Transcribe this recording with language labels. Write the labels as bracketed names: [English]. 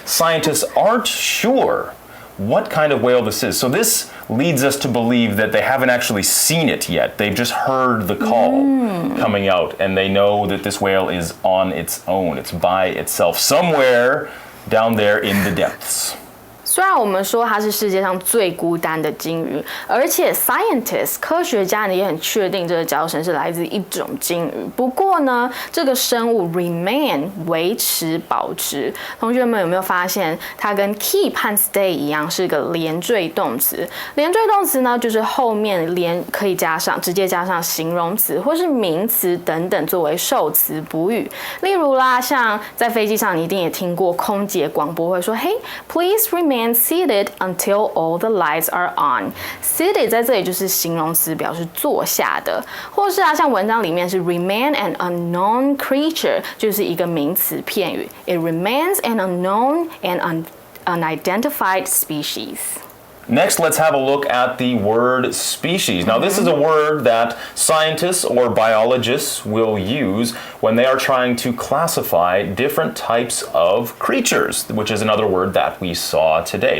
[English] Scientists aren't sure what kind of whale this is. So this leads us to believe that they haven't actually seen it yet. They've just heard the call coming out, and they know that this whale is on its own. It's by itself somewhere down there in the depths. [Chinese] 虽然我们说它是世界上最孤单的鲸鱼，而且 scientists 科学家呢也很确定这个角神是来自一种鲸鱼。不过呢，这个生物 remain 维持保持，同学们有没有发现它跟 keep 和 stay 一样是个连缀动词？连缀动词呢，就是后面可以直接加上形容词或是名词等等作为受词补语。例如啦，像在飞机上你一定也听过空姐广播会说 ， [English] Hey, please remain seated until all the lights are on. [Chinese] Seated 在这里就是形容词，表示坐下的，或是像文章里面是 [English] remain an unknown creature， [Chinese] 就是一个名词片语。 [English] It remains an unknown and unidentified species. Next, let's have a look at the word species. Now, this is a word that scientists or biologists will use when they are trying to classify different types of creatures, which is another word that we saw today.